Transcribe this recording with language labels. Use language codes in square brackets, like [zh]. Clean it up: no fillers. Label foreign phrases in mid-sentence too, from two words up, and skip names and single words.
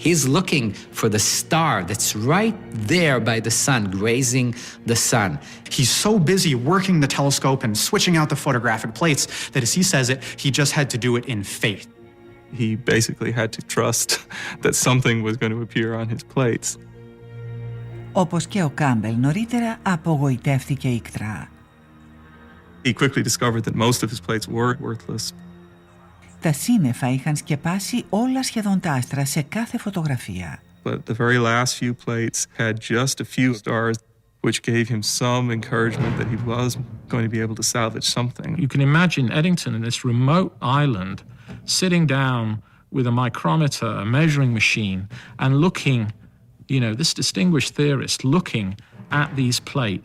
[en] He's looking for the star that's right there by the sun, grazing the sun. He's so busy working the telescope and switching out the photographic plates that, as he says it, he just had to do it in faith. He basically had to trust that something was going to appear on his plates. [el] Όπως και ο Κάμπελ νωρίτερα απογοητεύτηκε ικτρά. [en] He quickly discovered that most of his plates were worthless. [el] Τα σύννεφα είχαν σκεπάσει όλα σχεδόν τα άστρα σε κάθε φωτογραφία. [en] But the very last few plates had just a few stars, which gave him some encouragement that he was going to be able to salvage something. You can imagine Eddington in this remote island, sitting down with a micrometer, a measuring machine, and looking, this distinguished theorist looking at these plates.